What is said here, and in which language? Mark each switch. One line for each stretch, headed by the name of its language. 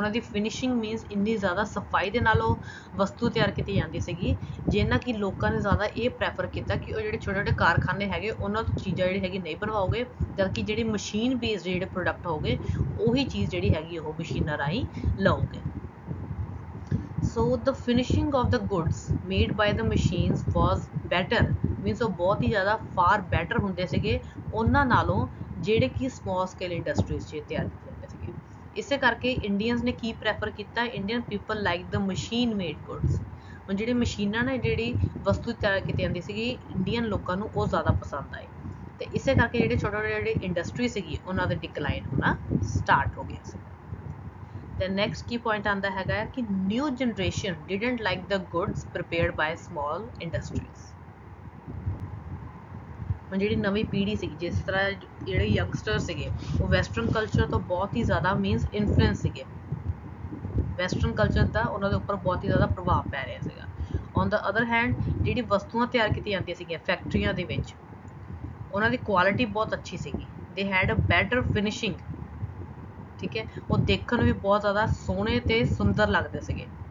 Punjabi: ਉਹਨਾਂ ਦੀ finishing means ਇੰਨੀ ਜ਼ਿਆਦਾ ਸਫਾਈ ਦੇ ਨਾਲ ਉਹ ਵਸਤੂ ਤਿਆਰ ਕੀਤੀ ਜਾਂਦੀ ਸੀਗੀ, ਜਿੰਨਾ ਕਿ ਲੋਕਾਂ ਨੇ ਜ਼ਿਆਦਾ ਇਹ ਪ੍ਰੈਫਰ ਕੀਤਾ ਕਿ ਉਹ ਜਿਹੜੇ ਛੋਟੇ ਛੋਟੇ ਕਾਰਖਾਨੇ ਹੈਗੇ ਉਹਨਾਂ ਤੋਂ ਚੀਜ਼ਾਂ ਜਿਹੜੀ ਹੈਗੀ ਨਹੀਂ ਬਣਵਾਓਗੇ, ਜਦਕਿ ਜਿਹੜੀ ਮਸ਼ੀਨ ਬੇਸਡ ਜਿਹੜੇ ਪ੍ਰੋਡਕਟ ਹੋਗੇ ਉਹੀ ਚੀਜ਼ ਜਿਹੜੀ ਹੈਗੀ ਉਹ ਮਸ਼ੀਨਾਂ ਰਾਹੀਂ ਲਓਗੇ।
English: So the finishing of the goods made by the machines was better, means
Punjabi: ਉਹ ਬਹੁਤ ਹੀ ਜ਼ਿਆਦਾ
English: far better
Punjabi: ਹੁੰਦੇ ਸੀਗੇ ਉਹਨਾਂ ਨਾਲੋਂ ਜਿਹੜੇ ਕਿ
English: small scale industries
Punjabi: 'ਚ ਤਿਆਰ ਕੀਤੇ ਜਾਂਦੇ ਸੀਗੇ। ਇਸੇ ਕਰਕੇ ਇੰਡੀਅਨਸ ਨੇ ਕੀ ਪ੍ਰੈਫਰ ਕੀਤਾ,
English: Indian people like the machine made goods.
Punjabi: ਹੁਣ ਜਿਹੜੀ ਮਸ਼ੀਨਾਂ ਨੇ ਜਿਹੜੀ ਵਸਤੂ ਤਿਆਰ ਕੀਤੀ ਜਾਂਦੀ ਸੀਗੀ, ਇੰਡੀਅਨ ਲੋਕਾਂ ਨੂੰ ਉਹ ਜ਼ਿਆਦਾ ਪਸੰਦ ਆਏ, ਤੇ ਇਸੇ ਕਰਕੇ ਜਿਹੜੇ ਛੋਟੇ ਛੋਟੇ ਜਿਹੜੇ ਇੰਡਸਟਰੀ ਸੀਗੀ ਉਹਨਾਂ ਦੇ ਡਿਕਲਾਈਨ ਹੋਣਾ ਸਟਾਰਟ ਹੋ ਗਿਆ ਸੀ।
English: The next key point
Punjabi: ਆਂਦਾ ਹੈਗਾ ਕਿ
English: new generation didn't like the goods prepared by small industries।
Punjabi: ਹੁਣ ਜਿਹੜੀ ਨਵੀਂ ਪੀੜ੍ਹੀ ਸੀਗੀ, ਜਿਸ ਤਰ੍ਹਾਂ ਜਿਹੜੇ ਯੰਗਸਟਰ ਸੀਗੇ ਉਹ ਵੈਸਟਰਨ ਕਲਚਰ ਤੋਂ ਬਹੁਤ ਹੀ ਜ਼ਿਆਦਾ ਮੀਨਸ ਇਨਫਲੂਐਂਸ ਸੀਗੇ, ਵੈਸਟਰਨ ਕਲਚਰ ਦਾ ਉਹਨਾਂ ਦੇ ਉੱਪਰ ਬਹੁਤ ਹੀ ਜ਼ਿਆਦਾ ਪ੍ਰਭਾਵ ਪੈ ਰਿਹਾ ਸੀਗਾ।
English: on the other hand
Punjabi: ਜਿਹੜੀ ਵਸਤੂਆਂ ਤਿਆਰ ਕੀਤੀਆਂ ਜਾਂਦੀਆਂ ਸੀਗੀਆਂ ਫੈਕਟਰੀਆਂ ਦੇ ਵਿੱਚ, ਉਹਨਾਂ ਦੀ ਕੁਆਲਿਟੀ ਬਹੁਤ ਅੱਛੀ ਸੀਗੀ,
English: they had a better finishing,
Punjabi: ਠੀਕ ਹੈ, ਉਹ ਦੇਖਣ ਨੂੰ ਵੀ ਬਹੁਤ ਜ਼ਿਆਦਾ ਸੋਹਣੇ ਤੇ ਸੁੰਦਰ ਲੱਗਦੇ ਸੀਗੇ।